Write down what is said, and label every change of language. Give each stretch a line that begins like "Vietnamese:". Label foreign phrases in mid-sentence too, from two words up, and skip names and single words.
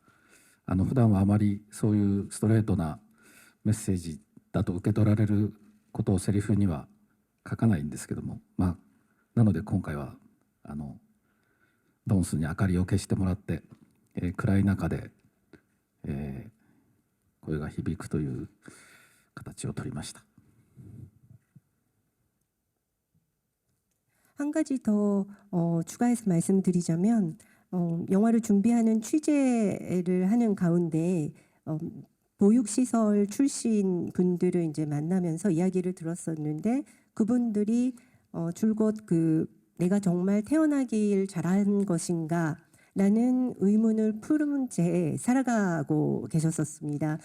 Japanese: 普段はあまりそういうストレートなメッセージだと受け取られることをセリフには書かないんですけども、なので今回はドンスに明かりを消してもらって、暗い中で、声が響くという形を取りました。
Korean: 한 가지 더 추가해서 말씀드리자면, 영화를 준비하는 취재를 하는 가운데 보육시설 출신 분들을 이제 만나면서 이야기를 들었었는데, 그분들이 줄곧 내가 정말 태어나길 잘한 것인가 라는 의문을 풀은 채 살아가고 계셨었습니다.